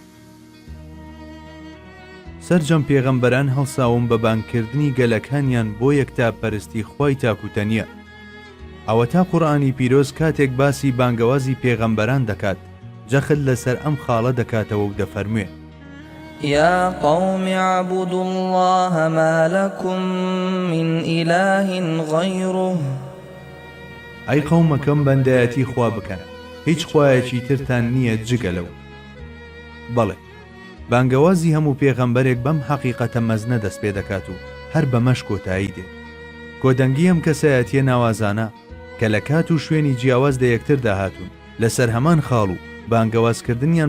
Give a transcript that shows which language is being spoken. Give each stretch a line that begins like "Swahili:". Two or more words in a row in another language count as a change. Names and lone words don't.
Central Kurdish: سەرجەم پێغەمبەران هەڵساوم بە بانگکردنی گەلەکانیان بۆ یەکتا پەرستی خوای تاکوتەنیە. ئەوە تا قورئانی پیرۆز کاتێک باسی بانگەوازی پێغەمبەران دەکات، جەخت لەسەر ئەم خاڵە دەکاتەوە و دەفەرموێ:
Arabic: يا قوم اعبدوا الله ما لكم من إله غيره.
Central Kurdish: ئەی قەومەکەم بەندایەتی خوا بکەن، هیچ خوایەکی ترتان نییە جگە لەو. بەڵێ، بانگەوازی هەموو پێغەمبەرێک بەم حەقیقەتە مەزنە دەست پێ دەکات و هەر بەمەش کۆتایی دێت. کۆدەنگی ئەم کەسایەتیە ناوازانە کە لە کات و شوێنی جیاواز لە یەکتر داهاتون لەسەر هەمان خاڵ و بانگەوازکردنیان